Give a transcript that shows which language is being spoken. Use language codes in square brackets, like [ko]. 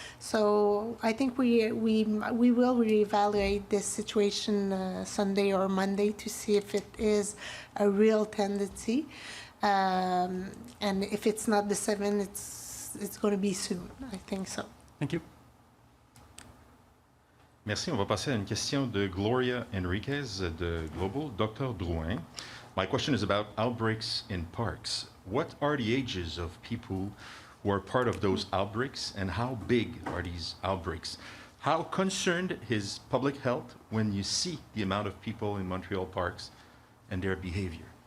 [en] So I think we will reevaluate this situation Sunday or Monday to see if it is a real tendency, and if it's not the 7, it's going to be soon. I think so. Thank you. [fr] Merci. On va passer à une question de Gloria Enriquez de Global. [en] Dr. Drouin, my question is about outbreaks in parks. What are the ages of people who are part of those outbreaks, and how big are these outbreaks? How concerned is public health when you see the amount of people in Montreal parks and their behavior?